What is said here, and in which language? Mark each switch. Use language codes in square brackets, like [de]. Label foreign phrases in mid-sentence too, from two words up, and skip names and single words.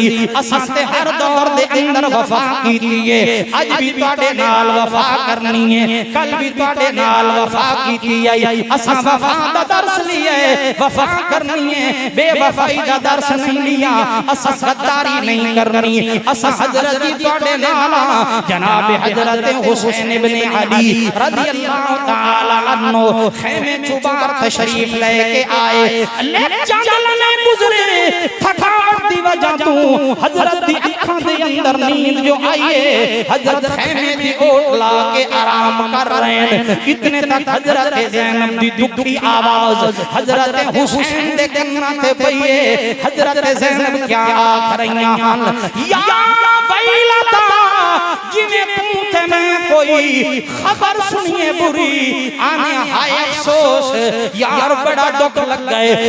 [pa] اساں تے ہر دور دے اندر وفا کیتی ہے، اج بھی تہاڈے نال وفا کرنی ہے، کل بھی تہاڈے نال وفا کیتی ہے. اساں وفا دا درس لیا ہے، وفا کرنی ہے، بے وفائی دا درس نہیں لیا. اساں غداری نہیں کرنی، اساں حضرت دی تہاڈے نال جناب حضرت حسین ابن علی [ar] رضي الله تعالى عنه [pa] خیمے چبار تشریف لیکے آئے. جنگل میں گزرے تھکاوٹ دی وجہ توں حضرت دی اکھاں دے اندر نیند جو آئی ہے، حضرت خیمے دی اوٹ لا کے آرام کر رہے ہیں. اتنے تک حضرت زینب دی دکھی آواز حضرت حسین دے کناں تے پئی ہے. حضرت زینب کیا آکھ رہی ہن, [ar] يا ويلتا [pa] جیویں تو تے میں کوئی خبر سنیے بری، آنے ہائے افسوس یار بڑا دکھ لگ گئے.